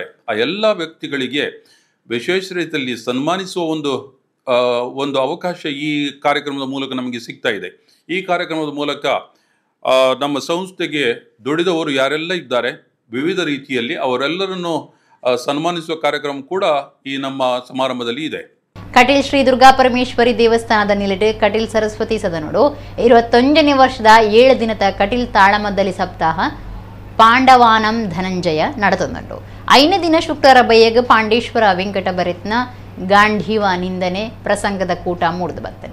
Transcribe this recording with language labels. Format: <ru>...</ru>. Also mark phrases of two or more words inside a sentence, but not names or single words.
<kn>ಆ ಎಲ್ಲ ವ್ಯಕ್ತಿಗಳಿಗೆ ವಿಶೇಷ ರೀತಿಯಲ್ಲಿ ಸನ್ಮಾನಿಸುವ ಒಂದು ಅವಕಾಶ ಈ ಕಾರ್ಯಕ್ರಮದ ಮೂಲಕ ನಮಗೆ ಸಿಗ್ತಾ ಇದೆ. ಈ ಕಾರ್ಯಕ್ರಮದ ಮೂಲಕ ನಮ್ಮ ಸಂಸ್ಥೆಗೆ ದುಡಿದವರು ಯಾರೆಲ್ಲ ಇದ್ದಾರೆ ವಿವಿಧ ರೀತಿಯಲ್ಲಿ ಅವರೆಲ್ಲರನ್ನು ಸನ್ಮಾನಿಸುವ ಕಾರ್ಯಕ್ರಮ ಕೂಡ ಈ ನಮ್ಮ ಸಮಾರಂಭದಲ್ಲಿ ಇದೆ.</kn> <tcy>ಕಟೀಲ್ ಶ್ರೀ ದುರ್ಗಾ ಪರಮೇಶ್ವರಿ ದೇವಸ್ಥಾನದ ನಿಲುಡು ಕಟೀಲ್ ಸರಸ್ವತಿ ಸದನೋಡು 21ನೇ ವರ್ಷದ 7 ದಿನದ ಕಟೀಲ್ ತಾಳಮದ್ದಲಿ ಸಪ್ತಾಹ ಪಾಂಡವಾನಂ ಧನಂಜಯ ನಡೆತೊಂದುಂಡು. 5ನೇ ದಿನ ಶುಕ್ರವಾರ ಬಯ್ಯಗ ಪಾಂಡೇಶ್ವರ ವೆಂಕಟ ಬರೆತ್ನ ಗಾಂಧೀವ ನಿಂದನೆ ಪ್ರಸಂಗದ ಕೂಟ ಮೂಡಿದು ಬರ್ತದೆ.</tcy>